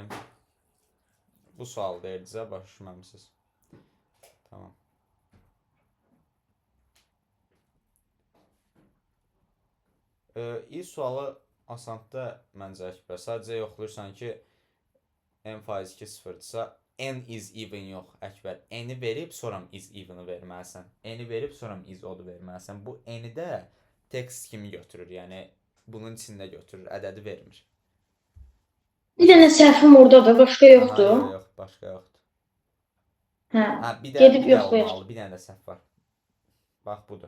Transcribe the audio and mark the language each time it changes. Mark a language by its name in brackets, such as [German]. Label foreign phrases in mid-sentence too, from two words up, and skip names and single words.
[Azerbaijani] Bu sual verdinizə, başa düşməmisiniz. Tamam. İlk sualı asandır məncə Əkbər. Sadəcə yoxlayırsan ki, n faiz 2 sıfırdırsa, [English] n is even [Azerbaijani] yox Əkbər. N-i verib, sonra [English] is even- [Azerbaijani] ı verməlisən. N-i verib, sonra [English] is odd- [Azerbaijani] u verməlisən. Bu n-i də text kimi götürür. Yəni, bunun içində götürür, ədədi vermir. Bir dənə səhvim oradadır, başqa yoxdur. Hayır, yox, başqa yoxdur. Hə, Bir də gedib bir də yoxlayır. olmalı, bir dənə də səhv var. Bax, budur.